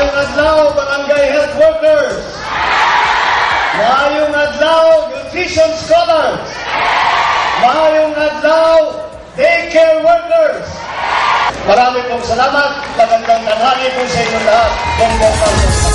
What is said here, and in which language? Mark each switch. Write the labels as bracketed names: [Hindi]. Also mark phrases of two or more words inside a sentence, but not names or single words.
[Hiligaynon] adlaw, barangay [English] health workers. [Hiligaynon] Maayong adlaw, [English] nutrition scholars. [Hiligaynon] Maayong adlaw, [English] daycare workers. [Filipino] Marami pong salamat. Magandang tanghali po sa inyong lahat.